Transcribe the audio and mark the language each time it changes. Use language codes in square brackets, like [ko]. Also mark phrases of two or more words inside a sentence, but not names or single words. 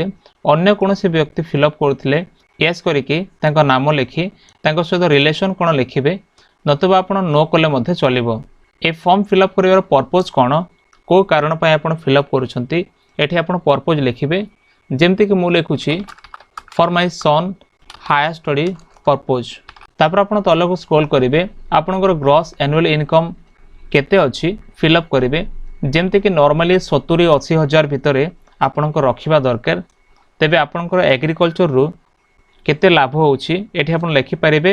[or] ଅନ୍ୟ କୌଣସି ବ୍ୟକ୍ତି ଫିଲଅପ କରୁଥିଲେ ୟେସ କରିକି ତାଙ୍କ ନାମ ଲେଖି ତାଙ୍କ ସହିତ ରିଲେସନ କଣ ଲେଖିବେ, ନଚେତ ଆପଣ ନୋ କଲେ ମଧ୍ୟ ଚଳିବ। ए [en] form fill-up [or] କରିବାର ପର୍ପସ କଣ, କେଉଁ କାରଣ ପାଇଁ ଆପଣ ଫିଲଅପ କରୁଛନ୍ତି ଏଠି ଆପଣ ପର୍ପସ ଲେଖିବେ। ଯେମିତି କି ମୁଁ ଲେଖୁଛି [en] for my son higher study purpose. [or] ତା'ପରେ ଆପଣ ତଳକୁ ସ୍କ୍ରୋଲ କରିବେ ଆପଣଙ୍କର [en] gross annual income [or] କେତେ ଅଛି ଫିଲଅପ କରିବେ। ଯେମିତି କି ନର୍ମାଲି 70-80 ହଜାର ଭିତରେ ଆପଣଙ୍କର ରଖିବା ଦରକାର। ତେବେ ଆପଣଙ୍କର ଏଗ୍ରିକଲଚର ରୁ କେତେ ଲାଭ ହେଉଛି ଏଠି ଆପଣ ଲେଖି ପାରିବେ।